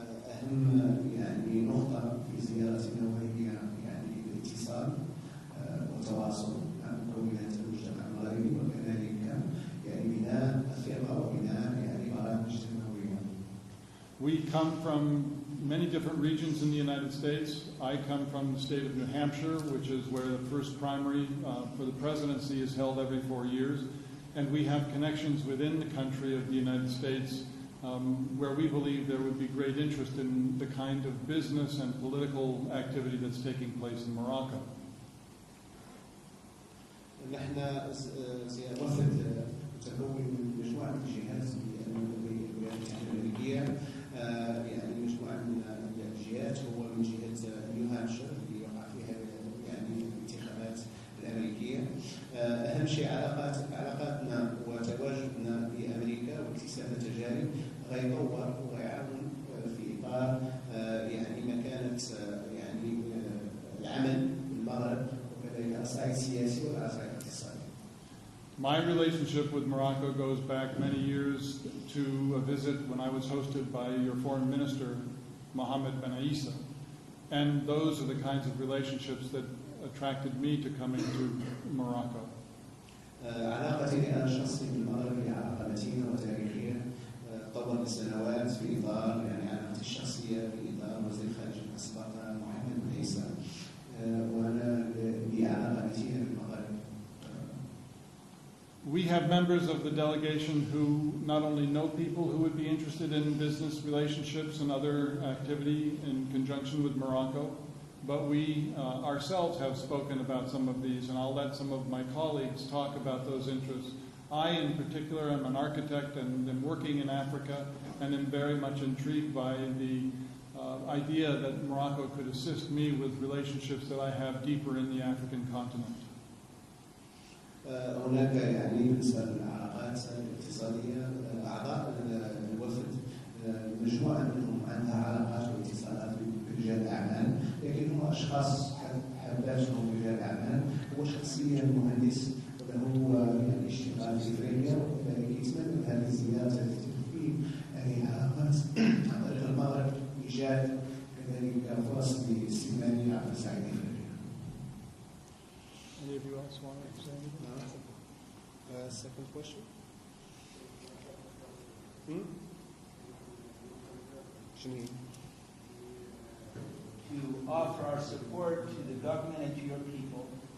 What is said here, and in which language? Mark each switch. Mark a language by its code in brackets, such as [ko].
[ar] أهم يعني نقطة في زيارتنا وهي يعني الاتصال والتواصل مع مكونات المجتمع المغربي، وكذلك يعني بناء الثقة وبناء يعني برامج تنموية. [en] We come from many different regions in the United States. I come from the state of New Hampshire, which is where the first primary for the presidency is held every 4 years. And we have connections within the country of the United States where we believe there would be great interest in the kind of business and political activity that's taking place in Morocco. [ar] نحن وفد متكون من مجموعة من الجهات الولايات الأمريكية، يعني مجموعة من الجهات، هو من جهة نيو هامشير اللي يقع فيها يعني الانتخابات الأمريكية. أهم شيء علاقاتنا وتواجدنا بأمريكا واكتساب التجارب غيطور وغيعاون في إطار يعني مكانة يعني العمل في المغرب وكذلك على الصعيد السياسي وعلى الصعيد الاقتصادي. [en] My relationship with Morocco goes back many years to a visit when I was hosted by your foreign minister, Mohammed Ben Isa. And those are the kinds of relationships that attracted me to coming to Morocco. [ar] علاقتي أنا الشخصية بالمغرب هي علاقة متينة وتاريخية تطورت السنوات في إطار يعني علاقتي الشخصية في إطار وزير الخارجية الأسبق محمد بن عيسى، وأنا لي علاقة متينة بالمغرب. [en] We have members of the delegation who not only know people who would be interested in business relationships and other activity in conjunction with Morocco, but we ourselves have spoken about some of these, and I'll let some of my colleagues talk about those interests. I, in particular, am an architect and am working in Africa, and am very much intrigued by the idea that Morocco could assist me with relationships that I have deeper in the African continent. [ar] هناك يعني بالنسبة للعلاقات الاقتصادية أعضاء الوفد مجموعة منهم عندها علاقات واتصالات برجال الأعمال، لكن هم أشخاص حباتهم رجال الأعمال. هو شخصيا مهندس وله يعني اشتغال في أفريقيا، وكذلك يتمنى هذه الزيارة لتفعيل هذه العلاقات عن طريق المغرب، إيجاد كذلك فرص لاستثمارية عبر صعيد أفريقيا. [en] Any of you else want to say anything? Second question. To offer our support to the government and to your people.